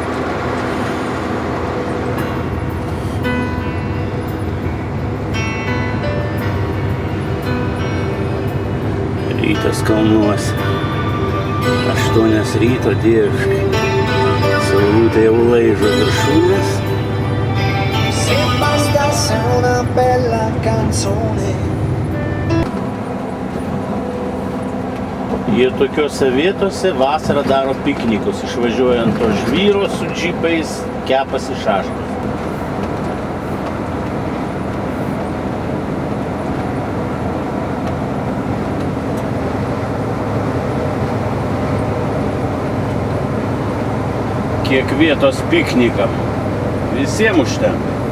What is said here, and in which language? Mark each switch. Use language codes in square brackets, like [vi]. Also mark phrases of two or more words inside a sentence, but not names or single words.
[lt] Rytas kalnuose. 8 ryto dieviškai. Saulutė jau laižo viršūnes. [it] Una bella canzone. [lt] Jie tokiuose vietose vasarą daro piknikus, išvažiuoja ant to žvyro su džipais, kepasi šaškas. Kiek vietos piknikam, visiems užtenka.